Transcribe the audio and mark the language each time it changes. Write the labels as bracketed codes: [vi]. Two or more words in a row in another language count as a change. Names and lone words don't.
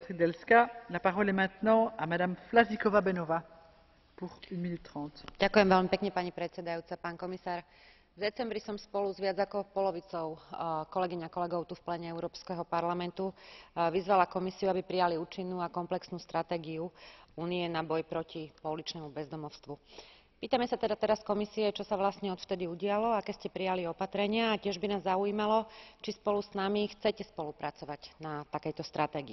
[fr] Tridelska. La parole est maintenant à Madame Flašíková-Beňová pour 1 minute 30. [sk] Ďakujem veľmi pekne, pani predsedajúca, pán komisár. V decembri som spolu s viac ako polovicou kolegyň a kolegov tu v pléne Európskeho parlamentu vyzvala Komisiu, aby prijali účinnú a komplexnú stratégiu Únie na boj proti pouličnému bezdomovstvu. Pýtame sa teda teraz Komisie, čo sa vlastne odvtedy udialo, aké ste prijali opatrenia a tiež by nás zaujímalo, či spolu s nami chcete spolupracovať na takejto stratégii.